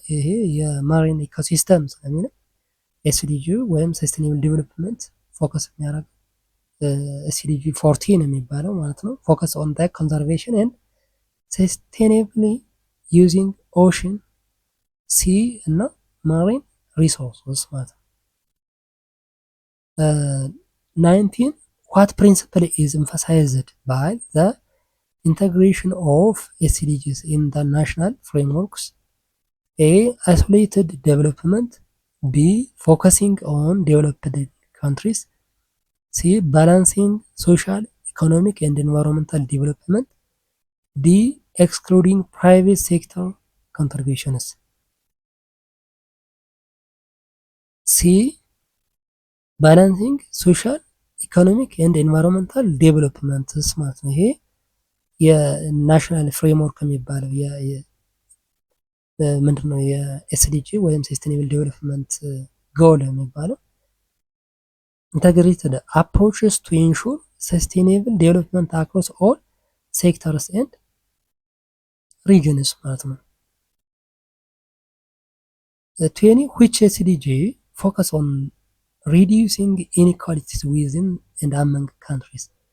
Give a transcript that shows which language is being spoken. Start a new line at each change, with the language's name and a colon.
Amharic: ይሄ የማሪን
English: ኢኮሲስተም
Amharic: ስለሚል
English: ኤስዲጂ ወይም ሰስቴኔብል ዴቨሎፕመንት ፎከስ
Amharic: የሚያደርግ
English: ኤስዲጂ 14
Amharic: የሚባለው ማለት ነው።
English: ፎከስ ኦን ዘ ኮንዘርቬሽን ኤንድ ሰስቴኔብሊ ዩዚንግ ኦሽን ሲ
Amharic: እና
English: ማሪን ሪሶርስስ
Amharic: ማለት ነው።
English: 19 what principle is emphasized by the integration of SDGs in the national frameworks? A isolated development, B focusing on developed countries, C balancing social, economic and environmental development, D excluding private sector contributions. C balancing social, economic and environmental development
Amharic: ማለት ነው። ይሄ
English: የናሽናል ፍሬምወርክ
Amharic: የሚባለው ምንድን ነው
English: የኤስዲጂ
Amharic: ወይም
English: ሰስቴኔብል ዴቨሎፕመንት ጎል
Amharic: የሚባለው
English: ኢንተግሬትድ አፕሮችስ ቱ ኢንሹር ሰስቴኔብል ዴቨሎፕመንት አክሮስ ኦል ሴክተርስ ኤንድ ሪጅንስ
Amharic: ማለት ነው።
English: 20 which SDG focus on reducing inequalities within and among countries.